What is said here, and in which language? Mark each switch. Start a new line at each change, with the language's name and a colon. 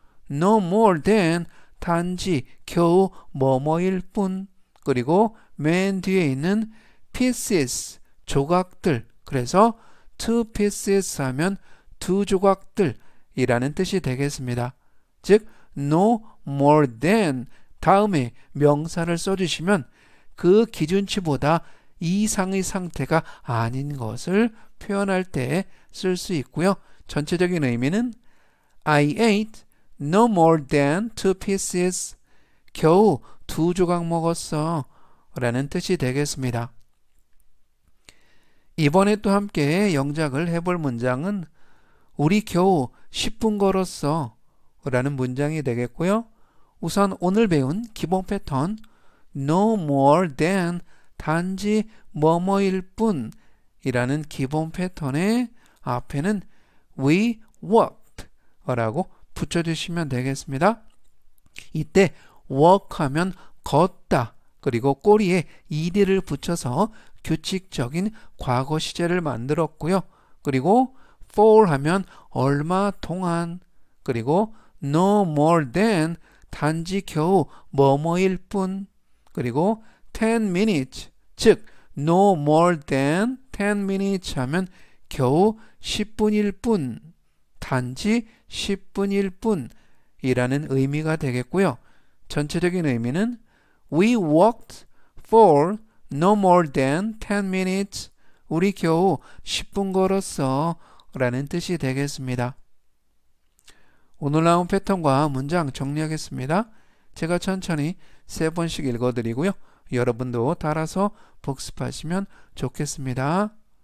Korean: no more than 단지 겨우 뭐뭐일 뿐, 그리고 맨 뒤에 있는 pieces 조각들, 그래서 two pieces 하면 두 조각들 이라는 뜻이 되겠습니다. 즉 no more than 다음에 명사를 써주시면 그 기준치보다 이상의 상태가 아닌 것을 표현할 때 쓸 수 있고요. 전체적인 의미는
English: I ate no more than 2 pieces.
Korean: 겨우 2조각 먹었어 라는 뜻이 되겠습니다. 이번에 또 함께 영작을 해볼 문장은 우리 겨우 10분 걸었어 라는 문장이 되겠고요. 우선 오늘 배운 기본 패턴 no more than 단지 뭐뭐일 뿐 이라는 기본 패턴의 앞에는
English: we walked
Korean: 라고 붙여주시면 되겠습니다. 이때 walk 하면 걷다, 그리고 꼬리에 ed를 붙여서 규칙적인 과거 시제를 만들었고요. 그리고 for 하면 얼마 동안, 그리고 no more than 단지 겨우 뭐뭐일 뿐, 그리고 10 minutes 즉
English: no more than 10 minutes
Korean: 하면 겨우 10분일 뿐, 단지 10분일 뿐 이라는 의미가 되겠고요. 전체적인 의미는
English: We walked for no more than 10 minutes.
Korean: 우리 겨우 10분 걸었어 라는 뜻이 되겠습니다. 오늘 나온 패턴과 문장 정리하겠습니다. 제가 천천히 3번씩 읽어드리고요. 여러분도 따라서 복습하시면 좋겠습니다.